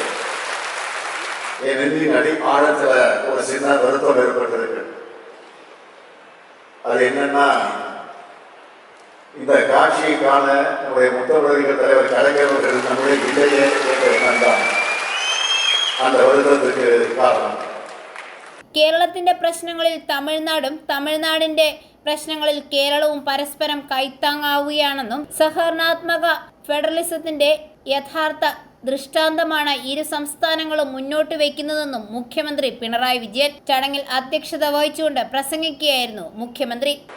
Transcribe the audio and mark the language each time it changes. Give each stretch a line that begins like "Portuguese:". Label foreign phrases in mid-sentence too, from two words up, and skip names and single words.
Tamil: என் நெஞ்சின் ஆழத்துல ஒரு சின்ன வருத்தம் ஏற்பட்டிருக்கு. அது என்னன்னா, இந்த காட்சியை காண நம்முடைய முத்தமிழறிஞர் தலைவர் கலைஞர் அவர்கள் நம்முடைய இல்லையே என்ற எண்ணம் தான் அந்த வருத்தத்துக்கு காரணம்.
Malayalam: കേരളത്തിന്റെ പ്രശ്നങ്ങളിൽ തമിഴ്നാടും തമിഴ്നാടിന്റെ പ്രശ്നങ്ങളിൽ കേരളവും പരസ്പരം കൈത്താങ്ങാവുകയാണെന്നും സഹകരണാത്മക ഫെഡറലിസത്തിന്റെ യഥാർത്ഥ ദൃഷ്ടാന്തമാണ് ഇരു സംസ്ഥാനങ്ങളും മുന്നോട്ട് വയ്ക്കുന്നതെന്നും മുഖ്യമന്ത്രി പിണറായി വിജയൻ ചടങ്ങിൽ അധ്യക്ഷത വഹിച്ചുകൊണ്ട് പ്രസംഗിക്കുകയായിരുന്നു മുഖ്യമന്ത്രി.